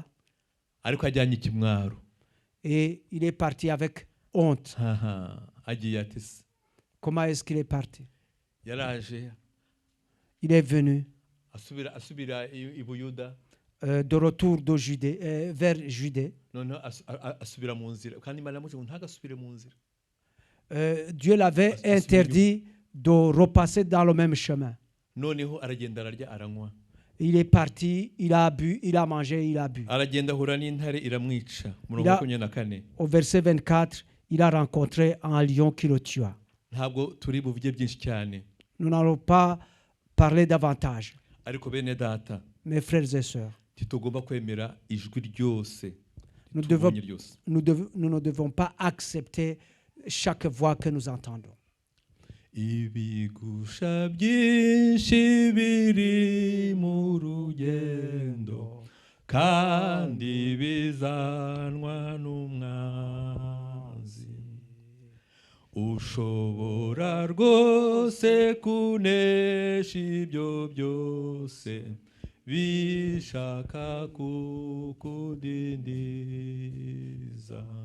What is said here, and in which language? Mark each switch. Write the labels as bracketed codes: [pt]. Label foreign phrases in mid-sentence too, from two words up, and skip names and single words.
[rw] ariko ajyanye ikimwaro. [fr] et il est parti avec honte. [rw] Agiye ati [fr] Comment est-ce qu'il est parti? [rw] yaraje [fr] Il est venu [rw] asubira i Buyuda, [fr] de retour de Judée, vers Judée. [rw] none asubira mu nzira kandi Imana yamuje ngo ntagasubire mu nzira. [fr] Dieu l'avait interdit de repasser dans le même chemin. [rw] Noneho aragenda ararya aranywa. [fr] Il est parti, il a bu, il a mangé, il a bu. [rw] Aragenda ahura n'intare iramwica. Murongo wa 24 [fr] Au verset 24, il a rencontré un lion qui le tua. [rw] ntabwo turi buvuge byinshi cyane, [fr] Nous n'allons pas parler davantage. [rw] ariko bene data [fr] Mes frères et sœurs, [rw] titugomba kwemera ijwi ryose [fr] nous [rw] tubonye ryose. [fr] ne devons pas accepter chaque voix que nous entendons. [rw] Ibigusha byinshi biri mu rugendo kandi bizanwa n'umwanzi, ushobora rwose kunesha ibyo byose bishaka kukudindiza.